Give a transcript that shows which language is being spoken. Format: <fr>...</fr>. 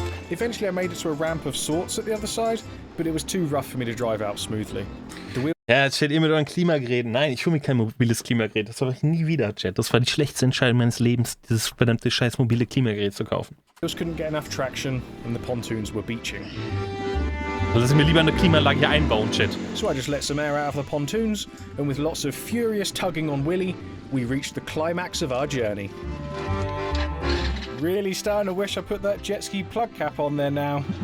<en>Eventually I made it to a ramp of sorts at the other side, but it was too rough for me to drive out smoothly.</en> <de>Ja, jetzt steht ihr mit euren Klimageräten. Nein, ich hole mir kein mobiles Klimagerät. Das habe ich nie wieder, Chat. Das war die schlechteste Entscheidung meines Lebens, dieses verdammte scheiß mobile Klimagerät zu kaufen.</de> <en>Just couldn't get enough traction and the pontoons were beaching.</en> <de>Also lass ich mir lieber eine Klimaanlage hier einbauen, Chat.</de> <en>So I just let some air out of the pontoons, and with lots of furious tugging on Willy, we reached the climax of our journey. Really starting to wish I put that jet ski plug cap on there now.</en>